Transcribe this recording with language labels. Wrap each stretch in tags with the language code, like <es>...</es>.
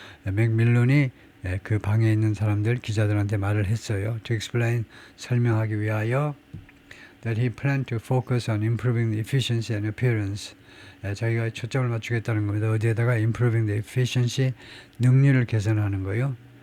<ko>맥밀런이 그 방에 있는 사람들 기자들한테 말을 했어요.</ko> <en>To explain,</en> <ko>설명하기 위하여</ko> <en>that he planned to focus on improving the efficiency and appearance.</en> <ko>자기가 초점을 맞추겠다는 겁니다. 어디에다가</ko> <en>improving the efficiency,</en> <ko>능률을 개선하는 거요.</ko>